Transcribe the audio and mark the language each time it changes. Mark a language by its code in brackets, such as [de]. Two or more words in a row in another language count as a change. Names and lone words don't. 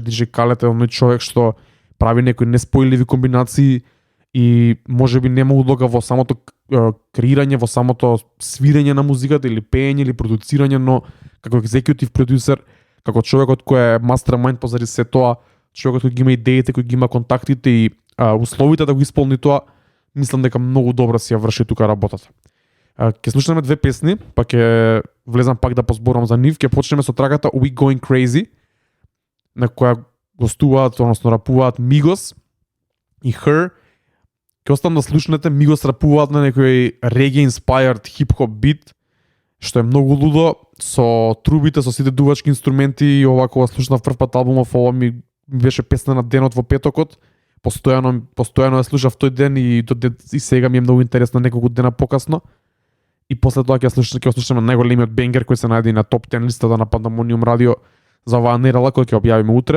[mk] DJ Khaled е оној човек што прави некои неспојливи комбинации и можеби не му улога во самото креирање, во самото свирење на музиката или пеење или продуцирање, но како [en] executive producer, [mk] како човекот кој е mastermind позади се тоа, човекот кој ги има идеите, кој ги има контактите и условите да го исполни тоа, мислам дека многу добро си ја врши тука работата. Ќе слушаме две песни, па ќе влезам пак да позборам за нив. Ќе почнеме со траката We Going Crazy, на која гостуваат, односно рапуваат Migos и Her. Ќе оставам да слушнете, Migos рапуваат на некој reggae-inspired хип-хоп бит, што е многу лудо, со трубите, со сите дувачки инструменти, и ова кога слушнав прв пат албумов, ова ми беше песна на денот во петокот. Постојано ја слушав тој ден и сега ми е многу интересно неколку дена покасно. И после тоа ќе слушаме најголемиот бенгер кој се најде на топ 10 листата на Pandemonium Radio за оваа недела, кој ќе објавиме утре.